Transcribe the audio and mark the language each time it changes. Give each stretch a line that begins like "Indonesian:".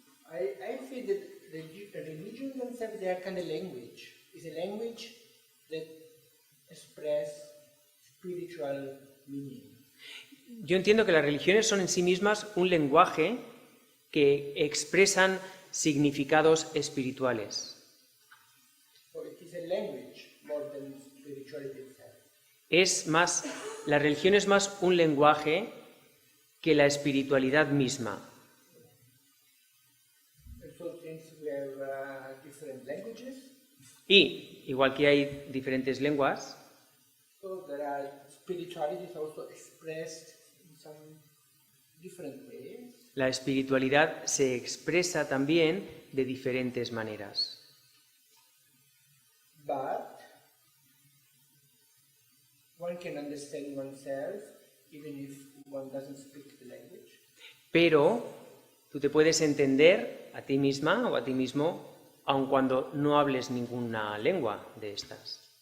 English: I feel that the religion themselves, they are kind of language. It's a language that express spiritual meaning.
Spanish: Yo entiendo que las religiones son en sí mismas un lenguaje que expresan significados espirituales.
English: So it is a language more than spirituality itself.
Spanish: La religión es más un lenguaje que la espiritualidad misma.
English: So since we have different languages,
Spanish: Y, igual que hay diferentes lenguas,
English: so there are spiritualities also expressed in some different ways.
Spanish: la espiritualidad se expresa también de diferentes maneras.
English: But one can understand oneself even if one doesn't speak the language.
Spanish: Pero tú te puedes entender a ti misma o a ti mismo aun cuando no hables ninguna lengua de estas.